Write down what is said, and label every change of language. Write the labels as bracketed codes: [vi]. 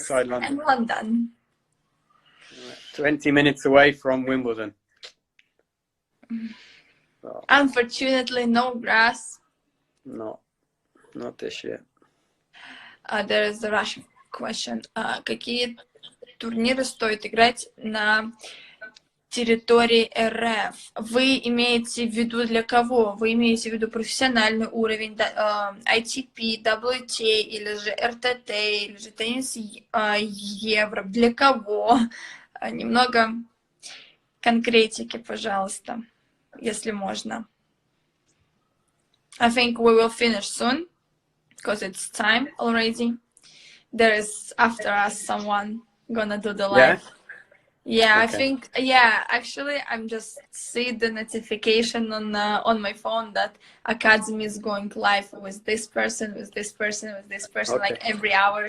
[en] outside London. in London. 20 minutes away from Wimbledon. So, unfortunately, no grass. No, not this year. There is the Russian question. [ru] Какие турниры стоит играть на территории РФ? Вы имеете в виду для кого? Вы имеете в виду профессиональный уровень, ITP, WTA, или же РТТ, или же теннис Евро? Для кого? Немного конкретики, пожалуйста, если можно. [en] I think we will finish soon, because it's time already. There is after us someone gonna do the live. Yeah, okay. I think, yeah, actually, I'm just see the notification on my phone that Academy is going live with this person, with this person, with this person, okay, like every hour.